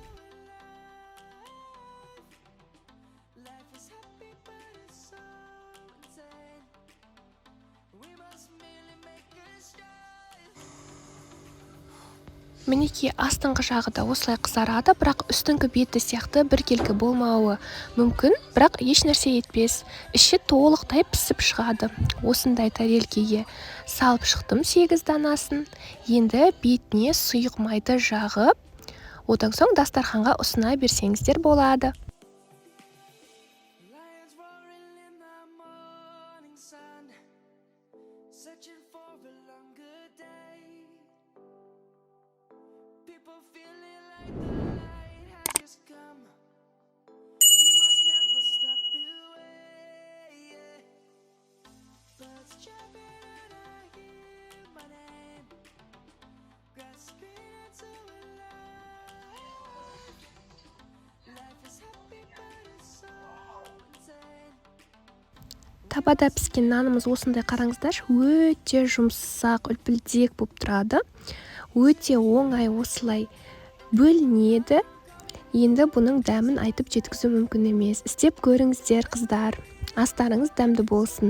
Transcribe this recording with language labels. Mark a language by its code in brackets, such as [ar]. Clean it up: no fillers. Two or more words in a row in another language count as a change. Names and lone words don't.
[kk] Мінекей астыңғы жағы да осылай қызарады, бірақ үстіңгі беті сияқты біркелкі болмауы мүмкін, бірақ еш нәрсе етпес. Іші толықтай пісіп шығады. Осындай тарелкеге салып шықтым 8 данасын. Енді бетіне сұйық майды жағып, одан соң дастарханға ұсына берсеңіздер болады. [en] Lions roaring in the morning sun, searching for a longer day. People feeling like the light has just come. We must never stop the way. Birds chirping and I hear my name, grasping into a life. Life is happy but it's so insane. [kk] Табада піскен нанымыз осындай қараңыздар, өте жұмсақ, үлпілдек болып тұрады. Өте оңай осылай бөлінеді. Енді бұның дәмін айтып жеткізу мүмкін емес. Істеп көріңіздер, қыздар. Астарыңыз дәмді болсын.